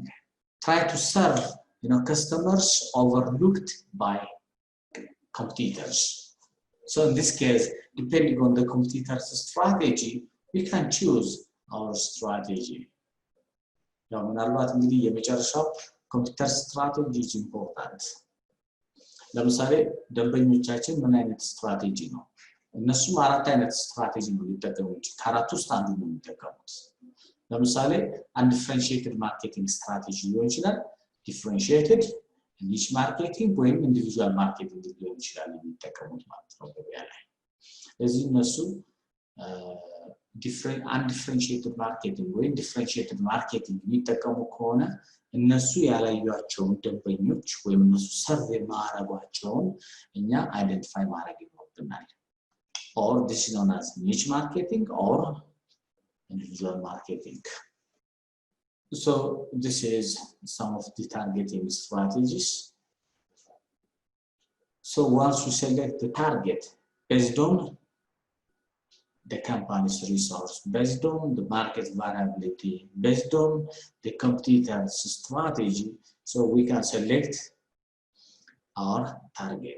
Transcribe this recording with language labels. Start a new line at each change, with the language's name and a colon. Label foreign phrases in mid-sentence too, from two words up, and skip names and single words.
English: Try to serve customers overlooked by competitors. So in this case, depending on the competitor's strategy, we can choose our strategy. Computer strategy is important.
Amharic: ለምሳሌ ደንበኞቻችን ምን አይነት ስትራቴጂ ነው እነሱም አራት አይነት ስትራቴጂ ነው የሚጠቀሙት ከአራቱ ውስጥ አንዱ ነው የሚጠቀሙት ለምሳሌ አንድ
English: differentiated marketing strategy
Amharic: ሊሆን ይችላል
English: differentiated niche marketing
Amharic: ወይም
English: individual marketing
Amharic: ሊሆን ይችላል የሚጠቀሙት ማለት ነው ገበያ ላይ ስለዚህ እነሱ
English: undifferentiated marketing ወይም differentiated marketing
Amharic: የሚጠቀሙ ከሆነ እነሱ ያላዩአቸውን ደንበኞች ወይም እነሱ ሰርቭ የማያደርጓቸውን እኛ አይደንቲፋይ ማድረግ ይኖርብናል
English: or this is known as niche marketing or individual marketing so this is some of the targeting strategies so once we select the target based on the company's resource, based on the market variability, based on the competitor's strategy, so we can select our target.